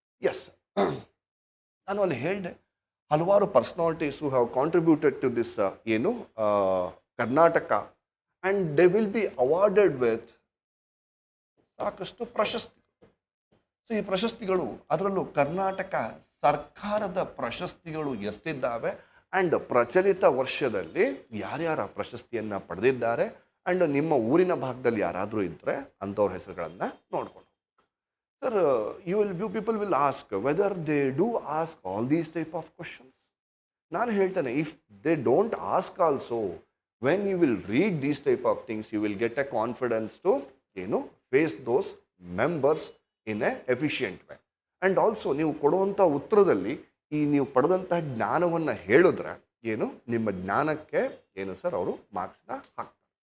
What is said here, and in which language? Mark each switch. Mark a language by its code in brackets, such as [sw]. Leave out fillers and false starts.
[en] yes, [kn] ನಾನು ಅಲ್ಲಿ ಹೇಳಿದೆ ಹಲವಾರು [en] personalities who have contributed to this [kn] ಏನು Karnataka, [en] and they will be awarded with [kn] ಸಾಕಷ್ಟು ಪ್ರಶಸ್ತಿ. ಸೊ ಈ ಪ್ರಶಸ್ತಿಗಳು, ಅದರಲ್ಲೂ ಕರ್ನಾಟಕ ಸರ್ಕಾರದ ಪ್ರಶಸ್ತಿಗಳು ಎಷ್ಟಿದ್ದಾವೆ, ಆ್ಯಂಡ್ ಪ್ರಚಲಿತ ವರ್ಷದಲ್ಲಿ ಯಾರ್ಯಾರ ಪ್ರಶಸ್ತಿಯನ್ನು ಪಡೆದಿದ್ದಾರೆ, ಆ್ಯಂಡ್ ನಿಮ್ಮ ಊರಿನ ಭಾಗದಲ್ಲಿ ಯಾರಾದರೂ ಇದ್ದರೆ ಅಂಥವ್ರ ಹೆಸರುಗಳನ್ನು ನೋಡ್ಕೊಂಡು. [en] Sir, you people will ask whether they do ask all these type of questions. [kn] ನಾನು ಹೇಳ್ತೇನೆ, [en] If they don't ask also, when you will read these type of things you will get a confidence to face those members in a efficient way. And also [kn] ನೀವು ಕೊಡುವಂಥ ಉತ್ತರದಲ್ಲಿ ಈ ನೀವು ಪಡೆದಂತಹ ಜ್ಞಾನವನ್ನು ಹೇಳಿದ್ರೆ ನಿಮ್ಮ ಜ್ಞಾನಕ್ಕೆ ಸರ್ ಅವರು ಮಾರ್ಕ್ಸ್ನ ಹಾಕ್ತಾರೆ.